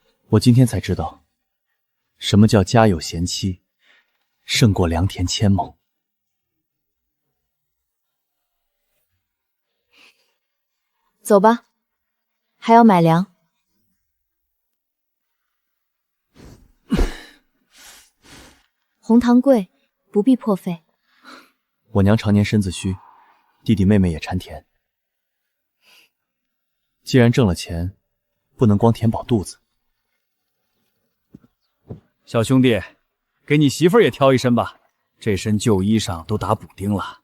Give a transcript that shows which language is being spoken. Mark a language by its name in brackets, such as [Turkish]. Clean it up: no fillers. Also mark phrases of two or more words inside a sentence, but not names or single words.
[Chinese] 我今天才知道，什麼叫家有賢妻，勝過良田千畝。走吧，還要買糧。紅糖貴，不必破費。我娘常年身子虛，弟弟妹妹也饞甜。既然掙了錢，不能光填飽肚子。小兄弟，給你媳婦兒也挑一身吧，這身舊衣裳都打補丁了。